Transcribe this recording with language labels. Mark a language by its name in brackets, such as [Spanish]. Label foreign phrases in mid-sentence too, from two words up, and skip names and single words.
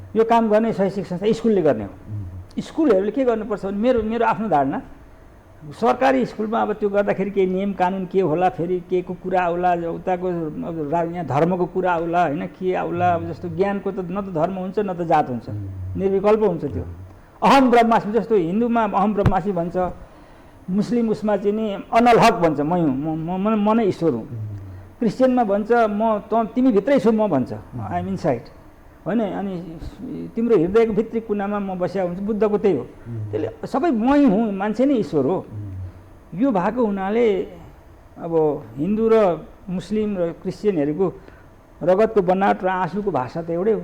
[Nepali] यो काम गर्ने शैक्षिक संस्था स्कुलले गर्ने हो। स्कुलहरूले के गर्नुपर्छ भने मेरो आफ्नो धारणा, सरकारी स्कुलमा अब त्यो गर्दाखेरि केही नियम कानुन के होला, फेरि के को कुरा आउला, उताको यहाँ धर्मको कुरा आउला होइन, के आउला। अब जस्तो ज्ञानको त न त धर्म हुन्छ न त जात हुन्छ, निर्विकल्प हुन्छ। त्यो [Sanskrit] अहम ब्रह्मास्मि [Nepali] जस्तो हिन्दूमा [Sanskrit] अहम ब्रह्मास्मि [Nepali] भन्छ, मुस्लिम उसमा चाहिँ नि [Arabic] أنا الحق [Nepali] भन्छ, म नै ईश्वर हुँ। क्रिस्चियनमा भन्छ तिमी भित्रै छु म भन्छ, [English] I am inside [Nepali] होइन। अनि तिम्रो हृदयको भित्री कुनामा म बसिया हुन्छु, बुद्धको त्यही हो। त्यसले सबै मै हुँ, मान्छे नै ईश्वर हो। यो भएको हुनाले अब हिन्दू र मुस्लिम र क्रिस्चियनहरूको रगतको बनावट र आँसुको भाषा त एउटै हो।